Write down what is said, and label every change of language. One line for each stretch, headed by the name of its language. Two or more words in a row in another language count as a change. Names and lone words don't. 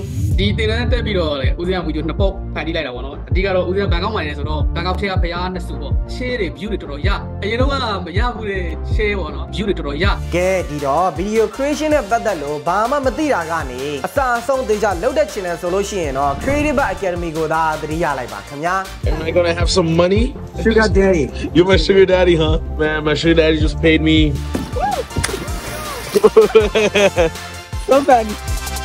Burmese: ဒီတင်တန်းတက်ပြီးတော့လေဦးစင်းကဗီဒီယိုနှစ်ပုတ်ဖန်တီးလိုက်တာပေါ့နော်အဓိကတော့ဦးစင်းကဘန်ကောက်မှာနေဆိုတော့ဘန်ကောက်ထဲကဖျားနှစ်စုပေါ့ share တွေ view တွေတော်တော်ရအရင်တော့ကမရဘူးတဲ့ share ပေါ့နော် view တွေတော်တော်ရ ကဲဒီတော့
English: video creation
Burmese: နဲ့ပတ်သက်လို့ဘာမှမသိတာကနေအစအဆုံးသိကြလောက်တဲ့ channel ဆိုလို့ရှိရင်တော့ Creative Academy ကိုသာသတိရလိုက်ပါခင်ဗျာ
English: Am I gonna have some money? Sugar daddy. You're my sugar daddy, huh? Man, my sugar daddy just paid me. So funny.